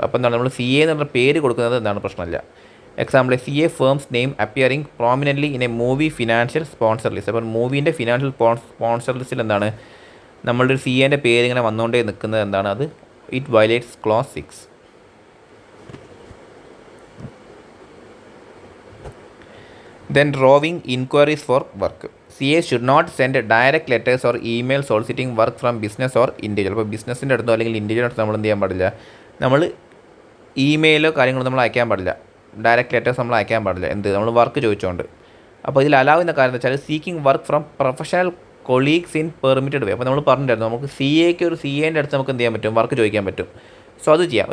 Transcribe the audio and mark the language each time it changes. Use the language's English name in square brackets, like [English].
[Malayalam] അപ്പോൾ എന്താണ്, നമ്മൾ CA എന്നുള്ള പേര് കൊടുക്കുന്നത് എന്താണ് പ്രശ്നമില്ല. [English] Example, CA firms name appearing prominently in a movie financial sponsor list. [Malayalam] അപ്പോൾ മൂവീൻ്റെ ഫിനാൻഷ്യൽ സ്പോൺസർ ലിസ്റ്റിൽ എന്താണ് നമ്മളുടെ ഒരു CAൻ്റെ പേര് ഇങ്ങനെ വന്നുകൊണ്ടേ നിൽക്കുന്നത്, എന്താണ് അത്, [English] It violates clause 6. Then drawing inquiries for work. CA should not send direct letters or email soliciting work from business or individual. [Malayalam] അപ്പോൾ ബിസിനസ്സിൻ്റെ അടുത്തോ അല്ലെങ്കിൽ ഇൻഡിവിജ്വൽ അടുത്തോ നമ്മൾ എന്ത് ചെയ്യാൻ പാടില്ല, നമ്മൾ ഇമെയിലോ കാര്യങ്ങളോ നമ്മൾ അയക്കാൻ പാടില്ല, ഡയറക്റ്റ് ലെറ്റേഴ്സ് നമ്മൾ അയക്കാൻ പാടില്ല. നമ്മൾ വർക്ക് ചോദിച്ചുകൊണ്ട്. അപ്പോൾ ഇതിൽ അലൗ എന്ന കാര്യം എന്ന് വെച്ചാൽ [English] Seeking work from professional colleagues in permitted way. [Malayalam] അപ്പോൾ നമ്മൾ പറഞ്ഞിട്ടുണ്ടായിരുന്നു, നമുക്ക് CAൻ്റെ അടുത്ത് നമുക്ക് എന്ത് ചെയ്യാൻ പറ്റും, വർക്ക് ചോദിക്കാൻ പറ്റും. അത് ചെയ്യാം.